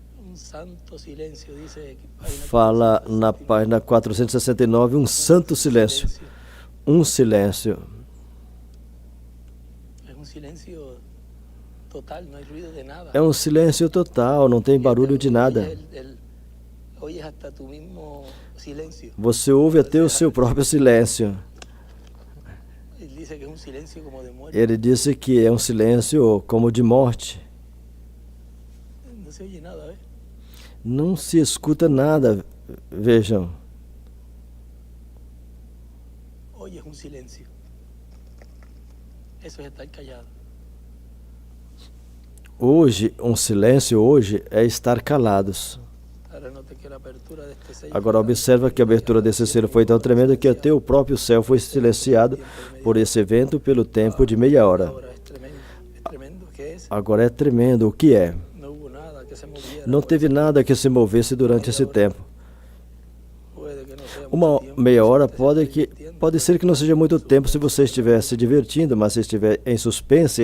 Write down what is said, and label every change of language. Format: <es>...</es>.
<es>Un santo silencio, dice página</es> <pt>Fala na página 469, um santo silêncio. Um silêncio.</pt> <es>Es un silencio total, no hay ruido de nada.</es> <pt>É um silêncio total, não tem barulho de nada.</pt> <es>Oyes hasta tu mismo silencio.</es> <pt>Você ouve até o seu próprio silêncio.</pt> <es>Él dice que es un silencio como de muerte.</es> <pt>Ele disse que é um silêncio como de morte.</pt> <es>No se oye nada, ¿ves?</es> <pt>Não se escuta nada, vejam.</pt> <es>Oyes un silencio. Eso es estar callado.</es> <pt>Hoje, um silêncio hoje é estar calados.</pt> <es>Ahora note que la apertura de este sello</es> <pt>Agora observa que a abertura desse selo foi tão tremenda que até o próprio céu foi silenciado por esse evento pelo tempo de meia hora.</pt> <es>ahora es tremendo, ¿qué es?</es> <pt>Agora é tremendo. O que é?</pt> <es>No hubo nada que se moviera.</es> <pt>Não teve nada que se movesse durante esse tempo.</pt> <es>Puede que no sea mucho</es> <pt>Uma</pt> <es>tiempo,</es> <pt>meia hora</pt> <es>se esté divirtiendo.</es> <pt>pode ser que não seja muito tempo se você estiver se divertindo, mas se estiver em suspense</pt>